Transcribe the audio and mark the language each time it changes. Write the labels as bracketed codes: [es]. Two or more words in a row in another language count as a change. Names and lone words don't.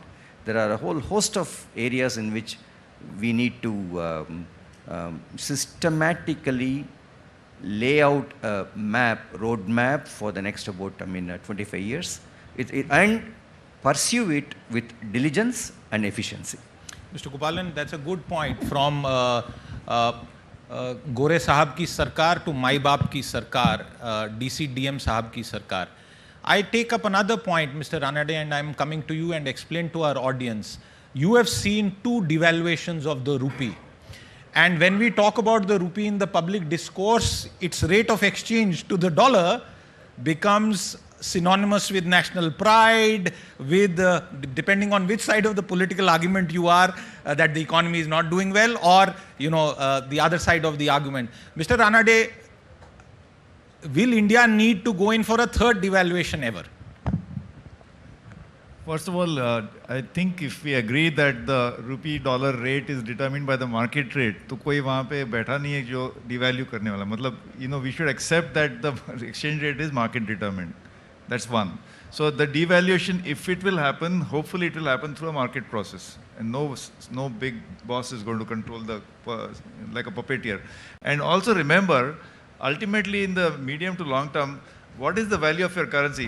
[en] There are a whole host of areas in which we need to systematically lay out a roadmap for the next about 25 years, and pursue it with diligence and efficiency. Mr. Gopalan, that's a good point. [hi] From गोरे साहब की सरकार to माई बाप की सरकार, डीसी डीएम साहब की सरकार. [en] I take up another point, Mr. Ranade, and I'm coming to you and explain to our audience. You have seen two devaluations of the rupee. And when we talk about the rupee in the public discourse, its rate of exchange to the dollar becomes synonymous with national pride, with depending on which side of the political argument you are, that the economy is not doing well, or the other side of the argument. Mr. Ranade, will India need to go in for a third devaluation ever? First of all, I think if we agree that the rupee dollar rate is determined by the market rate, [hi] तो कोई वहाँ पे बैठा नहीं है जो devalue करने वाला. मतलब, [en] we should accept that the exchange rate is market determined. That's one. So the devaluation, if it will happen, hopefully it will happen through a market process, and no big boss is going to control like a puppeteer. And also remember, ultimately in the medium to long term, what is the value of your currency?